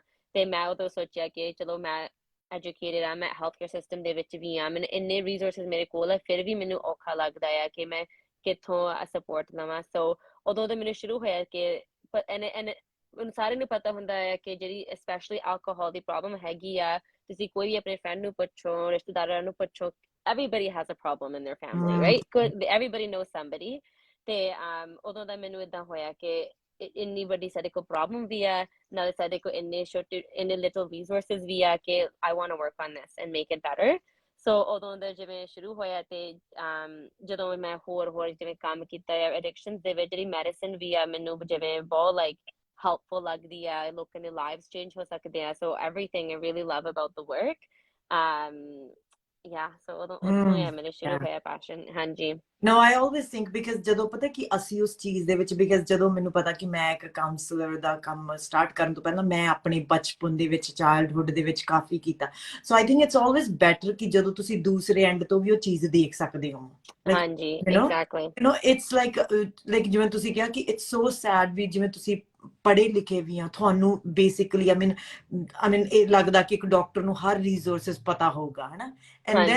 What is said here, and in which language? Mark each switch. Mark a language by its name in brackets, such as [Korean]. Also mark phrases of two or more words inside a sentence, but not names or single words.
[Punjabi] ਤੇ ਮੈਂ ਉਦੋਂ ਸੋਚਿਆ ਕਿ ਚਲੋ ਮੈਂ ਐਜੂਕੇਟਡ ਆ, ਮੈਂ [English] health care system [Punjabi] ਦੇ ਵਿੱਚ ਵੀ ਆ, ਮੈਨੂੰ ਇੰਨੇ ਰਿਸੋਰਸਿਸ ਮੇਰੇ ਕੋਲ ਆ, ਫਿਰ ਵੀ ਮੈਨੂੰ ਔਖਾ ਲੱਗਦਾ ਆ ਕਿ ਮੈਂ ਕਿੱਥੋਂ ਸਪੋਰਟ ਲਵਾਂ। ਸੋ ਉਦੋਂ ਤੋਂ ਮੈਨੂੰ ਸ਼ੁਰੂ ਹੋਇਆ ਕਿ ਸਾਰਿਆਂ ਨੂੰ ਪਤਾ ਹੁੰਦਾ ਹੈ ਕਿ ਜਿਹੜੀ [English] specially alcohol [Punjabi] ਦੀ ਪ੍ਰੋਬਲਮ ਹੈਗੀ ਆ, ਤੁਸੀਂ ਕੋਈ ਵੀ ਆਪਣੇ ਫਰੈਂਡ ਨੂੰ ਪੁੱਛੋ, ਰਿਸ਼ਤੇਦਾਰਾਂ ਨੂੰ ਪੁੱਛੋ, [English] everybody has a problem in their family, right? Everybody knows somebody. [Punjabi] ਤੇ ਉਦੋਂ ਦਾ ਮੈਨੂੰ ਏਦਾਂ ਹੋਇਆ ਕਿ ਇੰਨੀ ਵੱਡੀ ਸਾਡੇ ਕੋਲ ਪ੍ਰੋਬਲਮ ਵੀ ਆ, ਨਾਲੇ ਸਾਡੇ ਕੋਲ ਇੰਨੇ [English] little resources [Punjabi] ਵੀ ਆ ਕਿ [English] I want to work on this and make it better. [Punjabi] ਸੋ ਉਦੋਂ ਦਾ ਜਿਵੇਂ ਸ਼ੁਰੂ ਹੋਇਆ, ਤੇ ਜਦੋਂ ਮੈਂ ਹੋਰ ਜਿਵੇਂ ਕੰਮ ਕੀਤਾ ਹੈ ਐਡਿਕਸ਼ਨ ਦੇ ਵਿੱਚ, ਜਿਹੜੀ ਮੈਡੀਸਿਨ ਵੀ ਆ ਮੈਨੂੰ ਜਿਵੇਂ ਬਹੁਤ [English] like helpful [Punjabi] ਲੱਗਦੀ ਆ, ਲੋਕਾਂ ਦੇ [English] lives change [Punjabi] ਹੋ ਸਕਦੇ ਆ। [English] So everything I really love about the work. Um, yeah, so [Punjabi] ਉੱਥੋਂ ਹੀ ਮੈਨੂੰ ਸ਼ੁਰੂ ਹੋਇਆ passion। ਹਾਂਜੀ। [English] No, I always think because [Punjabi] ਜਦੋਂ ਪਤਾ ਕਿ ਅਸੀਂ ਉਸ ਚੀਜ਼ ਦੇ ਵਿੱਚ, because ਜਦੋਂ ਮੈਨੂੰ ਪਤਾ ਕਿ ਮੈਂ ਇੱਕ ਕਾਉਂਸਲਰ ਦਾ ਕੰਮ ਸਟਾਰਟ ਕਰਨ ਤੋਂ ਪਹਿਲਾਂ ਮੈਂ ਆਪਣੇ ਬਚਪਨ ਦੇ ਵਿੱਚ, ਚਾਈਲਡਹੁੱਡ ਦੇ ਵਿੱਚ ਕਾਫੀ ਕੀਤਾ। [English] so I think it's always better [Punjabi] ਕਿ ਜਦੋਂ ਤੁਸੀਂ ਦੂਸਰੇ ਐਂਡ ਤੋਂ ਵੀ ਉਹ ਚੀਜ਼ ਦੇਖ ਸਕਦੇ ਹੋ, ਲਾਈਕ ਹਾਂਜੀ, [English] you know it's like [Punjabi] ਜਿਵੇਂ ਤੁਸੀਂ ਕਿਹਾ ਕਿ [English] it's so sad [Punjabi] ਵੀ, ਜਿਵੇਂ ਤੁਸੀਂ ਪੜ੍ਹੇ ਲਿਖੇ ਵੀ ਆ, ਤੁਹਾਨੂੰ [English] basically I mean [Punjabi] ਇਹ ਲੱਗਦਾ ਕਿ ਇੱਕ ਡਾਕਟਰ ਨੂੰ ਹਰ ਰਿਸੋਰਸਿਸ ਪਤਾ ਹੋਊਗਾ, ਹਨਾ, [English] and then